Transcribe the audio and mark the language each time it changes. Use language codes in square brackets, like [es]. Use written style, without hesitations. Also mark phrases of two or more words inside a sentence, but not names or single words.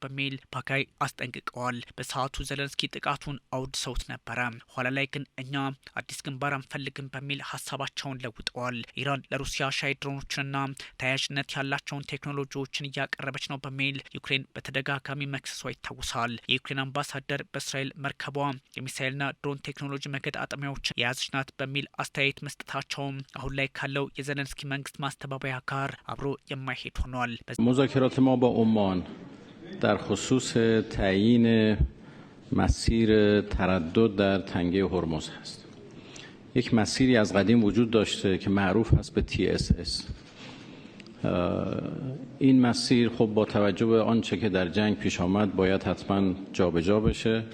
[am] በሚል ባጋይ አስጠንቅቀዋል። በሰዓቱ ዘለንስኪ ጥቃቱን አውድሰውት ነበረ። ኋላ ላይ ግን እኛ አዲስ ግንባር አንፈልግም በሚል ሀሳባቸውን ለውጠዋል። ኢራን ለሩሲያ ሻይ ድሮኖችንና ተያያዥነት ያላቸውን ቴክኖሎጂዎችን እያቀረበች ነው በሚል ዩክሬን በተደጋጋሚ መክሰሷ ይታወሳል። የዩክሬን አምባሳደር በእስራኤል መርከቧ የሚሳኤልና ድሮን ቴክኖሎጂ መገጣጠሚያዎችን የያዘች ናት በሚል አስተያየት መስጠታቸውም አሁን ላይ ካለው የዘለንስኪ መንግስት ማስተባበያ ጋር አብሮ የማይሄድ ሆኗል። [fa] مذاکرات ما با عمان در خصوص تعیین مسیر تردد در تنگه هرمز هست. یک مسیری از قدیم وجود داشته که معروف هست به TSS. این مسیر خب با توجه به آنچه که در جنگ پیش آمد باید حتما جابجا بشه.